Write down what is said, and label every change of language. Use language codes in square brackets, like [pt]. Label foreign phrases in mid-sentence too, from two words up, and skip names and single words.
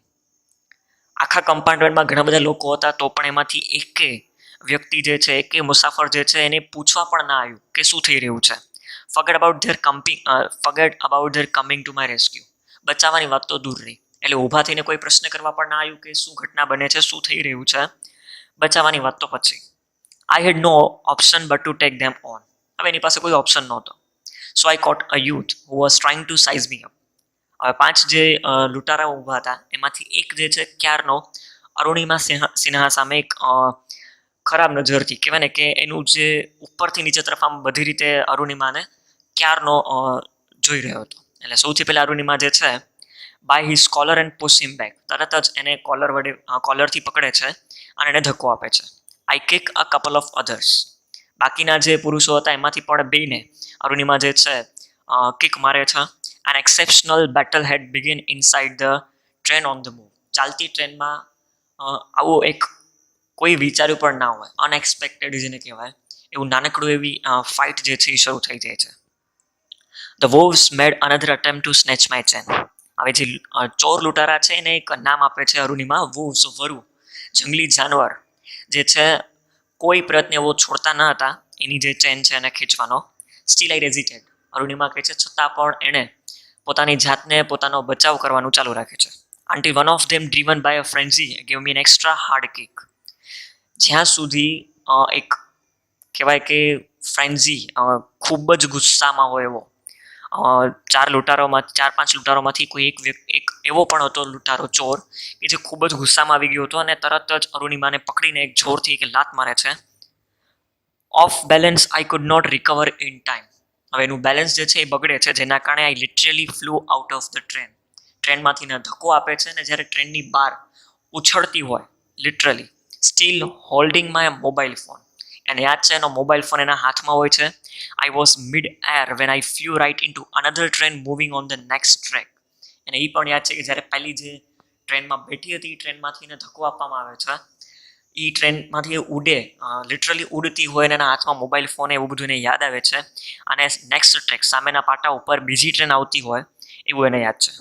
[gu] આખા કમ્પાર્ટમેન્ટમાં ઘણા બધા લોકો હતા તો પણ એમાંથી એકે વ્યક્તિ જે છે, એકે મુસાફર જે છે એને પૂછવા પણ ના આવ્યું કે શું થઈ રહ્યું છે. [en] Forget about their coming to my rescue. [gu] બચાવવાની વાત તો દૂર રહી, એટલે ઊભા થઈને કોઈ પ્રશ્ન કરવા પણ ના આવ્યું કે શું ઘટના બને છે, શું થઈ રહ્યું છે. બચાવવાની વાત તો પછી. [en] I had no option but to take them on. [gu] હવે એની પાસે કોઈ ઓપ્શન નહોતો. [en] So I caught a youth who was trying to size me up. [gu] હવે 5 જે લૂંટારાઓ ઊભા હતા એમાંથી એક જે છે ક્યારનો અરુણિમા સિન્હા સામે એક ખરાબ નજરથી, કહેવાય ને કે એનું જે ઉપરથી નીચે તરફ આમ બધી રીતે અરુણિમાને ક્યારનો જોઈ રહ્યો હતો. એટલે સૌથી પહેલા અરુણિમા જે છે [en] by his collar and push him back, [gu] તરત જ એને કોલરથી પકડે છે અને એને ધક્કો આપે છે. [en] I kick a couple of others. [gu] બાકીના જે પુરુષો હતા એમાંથી પણ બેને અરુણિમા જે છે કિક મારે છે. [en] An exceptional battle had begun inside the train on the move. [gu] ચાલતી ટ્રેનમાં આવું એક કોઈ વિચાર્યું પણ ના હોય, અનએક્સપેક્ટેડ જેને કહેવાય એવું નાનકડું એવી ફાઇટ જે છે એ શરૂ થઈ જાય છે. [en] The wolves made another attempt to snatch my chain. [gu] હવે જે ચોર લૂંટારા છે એને એક નામ આપે છે અરુણિમા, wolves, વરુ, જંગલી જાનવર જે છે કોઈ પ્રયત્ન એવો છોડતા ન હતા એની જે ચેન છે એને ખેંચવાનો. [en] Still I resisted, [gu] અરુણિમા કહે છે છતાં પણ એણે પોતાની જાતને પોતાનો બચાવ કરવાનું ચાલુ રાખે છે. [en] Until one of them, driven by a frenzy, gave me an extra hard kick. [gu] જ્યાં સુધી એક કહેવાય કે ફ્રેન્ઝી, ખૂબ જ ગુસ્સામાં હોય એવો 4-5 લૂંટારોમાંથી કોઈ એક એવો પણ હતો લૂંટારો, ચોર, કે જે ખૂબ જ ગુસ્સામાં આવી ગયો હતો અને તરત જ અરુણિમાને પકડીને એક જોરથી એક લાત મારે છે. [en] Off balance I could not recover in time. [gu] હવે એનું બેલેન્સ જે છે એ બગડે છે, જેના કારણે [en] I literally flew out of the train. [gu] ટ્રેનમાંથી ધક્કો આપે છે ને જ્યારે ટ્રેનની બહાર ઉછળતી હોય, [en] literally still holding my mobile phone. [gu] એને યાદ છે એનો મોબાઈલ ફોન એના હાથમાં હોય છે. [en] I was mid-air when I flew right into another train moving on the next track. [gu] અને એ પણ યાદ છે કે જ્યારે પહેલી જે ટ્રેનમાં બેઠી હતી એ ટ્રેનમાંથી એને ધક્કો આપવામાં આવે છે. એ ટ્રેનમાંથી ઉડે, લિટરલી ઉડતી હોય અને એના હાથમાં મોબાઈલ ફોન, એવું બધું એને યાદ આવે છે. અને [en] next track, [gu] સામેના પાટા ઉપર બીજી ટ્રેન આવતી હોય એવું એને યાદ છે.